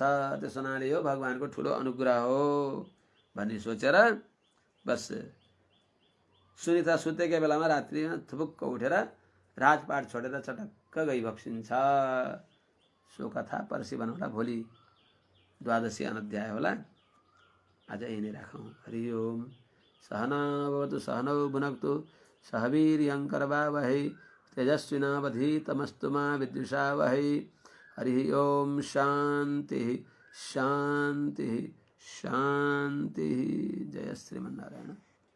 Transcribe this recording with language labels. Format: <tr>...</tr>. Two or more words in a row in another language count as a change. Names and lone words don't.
<ne>त्यसो हुनाले यो भगवानको ठुलो अनुग्रह हो भन्ने सोचेर बस सुनिता सुतेकै बेलामा रात्रिमा थुपुक्क उठेर राजपाट छोडेर चटक्क गइबक्सिन्छ। सो कथा पर्सि भनौँला, भोलि द्वादशी अनध्याय होला। आज यही नै राखौँ। हरि ओम।</ne> <sa>सहना भवतु सहनौ भुनक्तु सह वीर्यं करवावहै तेजस्विनावधीतमस्तु मा विद्विषावहै। हरि ओम। शांति शांति शांति। जय श्रीमन्नारायण।</sa>